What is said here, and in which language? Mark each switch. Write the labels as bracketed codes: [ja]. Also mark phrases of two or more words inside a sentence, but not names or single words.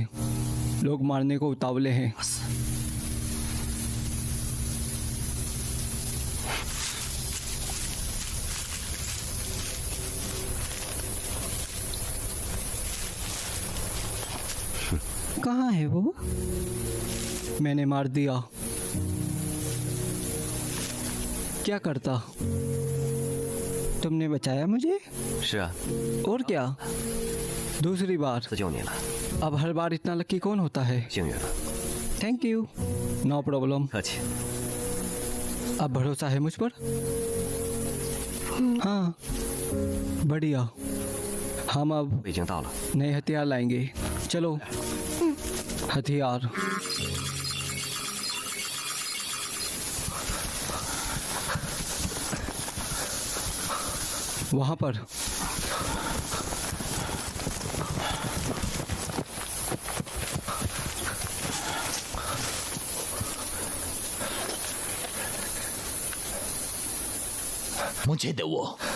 [hi] लोग मारने को उतावले हैं। कहाँ है वो? मैंने मार दिया। क्या करता? तुमने बचाया मुझे? [zh] 是啊， [hi] और क्या? दूसरी बार। [zh] 自救你了， [hi] अब हर बार इतना लकी कौन होता है? [zh] 幸运了， [en] thank you. no problem. [zh] 客气。 [hi] अब भरोसा है मुझ पर? हाँ, बढ़िया। हम अब [zh] 我已经到了， [hi] नए हथियार लाएंगे। चलो। हथियार। वहां पर। मुझे दो वो।